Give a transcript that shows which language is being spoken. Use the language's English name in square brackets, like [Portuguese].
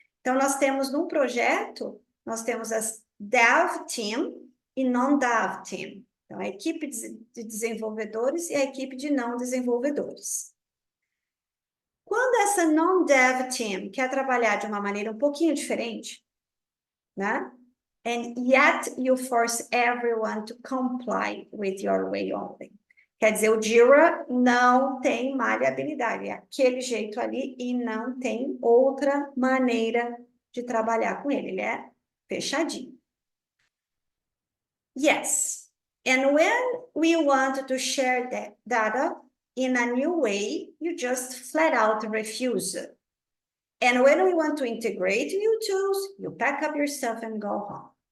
[Portuguese] Então, nós temos num projeto, nós temos as dev team e non-dev team. Então, a equipe de desenvolvedores e a equipe de não desenvolvedores. Quando essa non-dev team quer trabalhar de uma maneira um pouquinho diferente, né? [English] And yet you force everyone to comply with your way only. [Portuguese] Quer dizer, o Jira não tem maleabilidade, é aquele jeito ali e não tem outra maneira de trabalhar com ele, ele é fechadinho. [English] Yes, and when we want to share that data in a new way, you just flat out refuse. And when we want to integrate new tools, you pack up your stuff and go home.